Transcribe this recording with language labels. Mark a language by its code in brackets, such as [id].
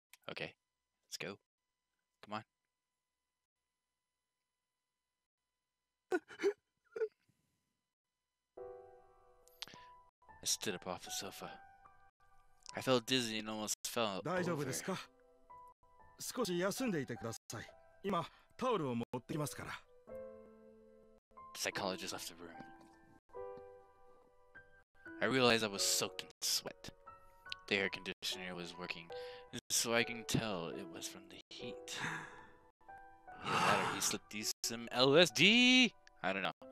[en] Okay, let's go. Come on. I stood up off the sofa. I felt dizzy and almost fell [ja] 大丈夫 [en] over. [ja] ですか。少し休んでいてください。今タオルを持ってきますから。 [en] The psychologist left the room. I realized I was soaked in sweat. The air conditioner was working, so I can tell it was from the heat. Either that or he slipped you some LSD. I don't know.